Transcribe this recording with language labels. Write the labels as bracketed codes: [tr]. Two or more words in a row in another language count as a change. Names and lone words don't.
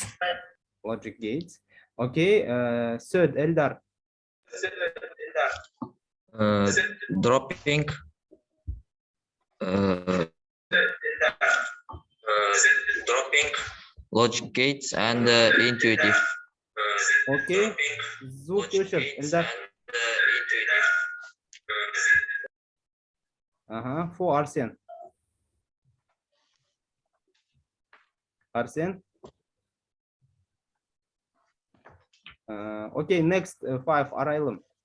[en] Logic gates. Okay. Third, Eldar. Dropping. Dropping. Logic gates and intuitive. [kk] Okay. Звук өшір, [en] Eldar. For Arsen. Okay, next 5, Araylan.